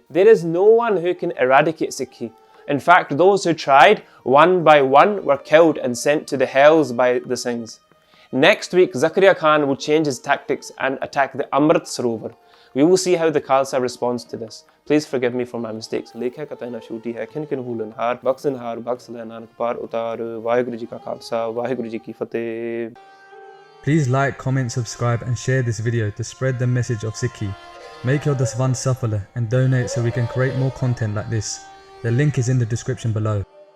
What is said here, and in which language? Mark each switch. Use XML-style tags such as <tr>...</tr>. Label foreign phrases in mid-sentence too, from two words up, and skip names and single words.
<en>There is no one who can eradicate Sikhi. In fact, those who tried, one by one, were killed and sent to the hells by the Singhs. Next week, Zakaria Khan will change his tactics and attack the Amrit Sarovar. We will see how the Khalsa responds to this. Please forgive me for my mistakes.</en> <pa>ਲੇਖਾ ਕਟਣਾ ਸੁਤੀ ਹੈ, ਕਿਨ ਕਿਨ ਭੁਲਣ ਹਾਰ, ਬਖਸਣ ਹਾਰ, ਬਖਸਲਾ ਨਾਨਕ ਪਾਰ ਉਤਾਰ, ਵਾਹਿਗੁਰੂ ਜੀ ਕਾ ਖ਼ਾਲਸਾ, ਵਾਹਿਗੁਰੂ ਜੀ ਕੀ ਫ਼ਤਹਿ.</pa> <en>Please like, comment, subscribe and share this video to spread the message of Sikhi. Make your</en> <pa>ਦਸਵਾਂ ਸਫਲਾ</pa> <en>and donate so we can create more content like this. The link is in the description below.</en>